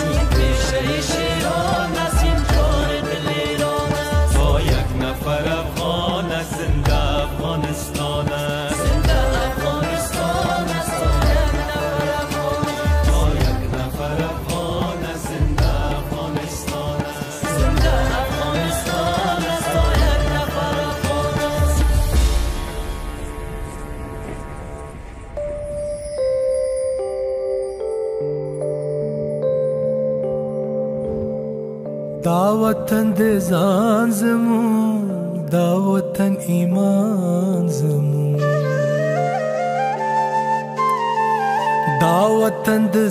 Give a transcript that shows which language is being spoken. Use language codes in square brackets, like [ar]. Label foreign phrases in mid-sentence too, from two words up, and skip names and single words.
[fa] این بیشه شیران است این جای دل ایران است با یک نفر افغان است زنده افغانستان است زنده افغانستان است با یک نفر افغان است زنده افغانستان است زنده افغانستان است با یک نفر افغان است [ps] دا وطن د ځان زمون دا وطن ایمان زمون دا وطن د